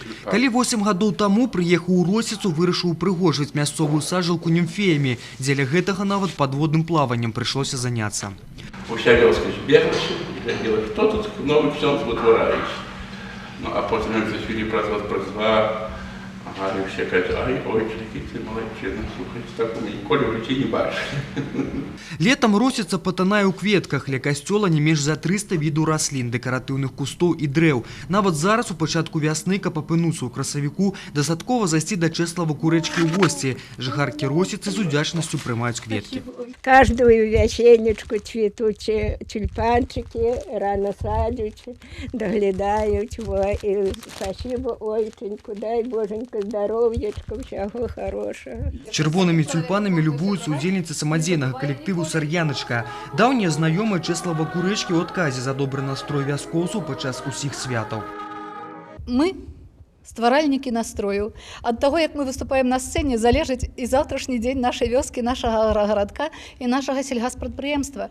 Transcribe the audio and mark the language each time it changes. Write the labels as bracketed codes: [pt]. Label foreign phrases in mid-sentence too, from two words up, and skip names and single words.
[be] Калі 8 гадоў таму прыехаў у Росіцу, вырашыў упрыгожыць мясцовую сажалку німфеямі. Дзеля гэтага нават падводным плаваннем прыйшлося заняцца. Уся вёска збеглася і глядзела, што тут новы ксёндз вытвараюць. Ну, а потым як зачалі праз [uk] і все кажуть, ай, ой, які ти молодчина, слухай, так ми ніколи в житті не бачили. [be] Летом Росіца патанае ў кветках. Ля касцёла не менш за 300 відаў раслін, дэкаратыўных кустоў і дрэў. Нават зараз, у пачатку вясны, каб апынуцца ў красавіку, дастаткова зайсці да Чэслава Курэчкі ў госці. Жыхаркі Росіцы з удзячнасцю прымаюць кветкі. [uk] Каждую вясенечку цвітуць тюльпанчики, рано садять, доглядають. І спасибо, ойченьку, дай Боженька здоров'ячка, всього хорошого. [be] Чырвонымі тюльпанамі любуюцца удзельніцы самадзейнага калектыву «Сар'яначка». Даўнія знаёмыя Чэслава Курэчкі ў адказе за добры настрой вяскоўцаў падчас усіх святаў. Мы стваральнікі настрою. Ад таго, як мы выступаем на сцэне, залежыць і заўтрашні дзень нашай вёскі, нашага гарадка і нашага сельгаспрадпрыемства.